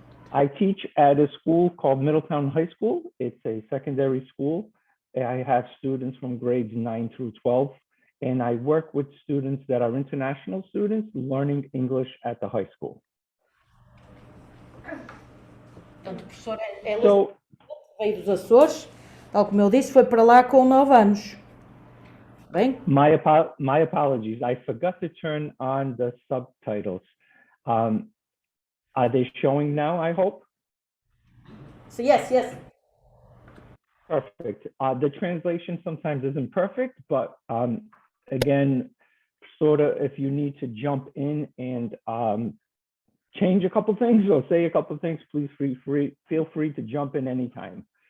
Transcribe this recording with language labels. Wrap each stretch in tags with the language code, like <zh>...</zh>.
<en>I teach at a school called Middletown High School. It's a secondary school. I have students from grades 9 through 12, and I work with students that are international students learning English at the high school.</en> <pt>Portanto, o professor veio dos Açores, tal como eu disse, foi para lá com 9 anos. Bem?</pt> <en>My apologies. I forgot to turn on the subtitles. Are they showing now, I hope? So yes. Perfect. The translation sometimes isn't perfect, but again, sort of if you need to jump in and change a couple things or say a couple things, please feel free to jump in anytime.</en>